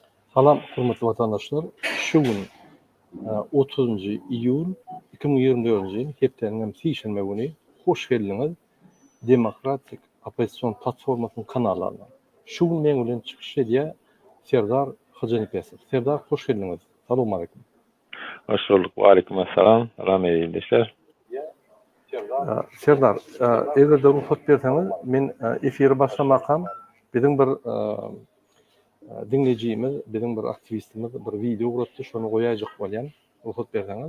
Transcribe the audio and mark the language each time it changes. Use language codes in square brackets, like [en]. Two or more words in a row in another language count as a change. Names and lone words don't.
[tk] Salam hurmatly vatandaşlar. Şu gün 30 iyul 2024 yıl hepteniň sişenme güni hoş geldiňiz. Demokratik Opozisiýon platformasynyň kanalyna. Şu gün men bilen çykyş edýär Serdar Hojanipesov. Serdar hoş geldiňiz. Salam aleykum. Hoş bulduk. Aleykümselam. Rahmet eyleşler. Serdar, eger de ruhsat berseňiz, men efiri başlamakam biziň bir dinlejimiz, biziň bir aktivistimiz bir video uratdy, şonu goýajak bolýan. Ruhsat berseňiz.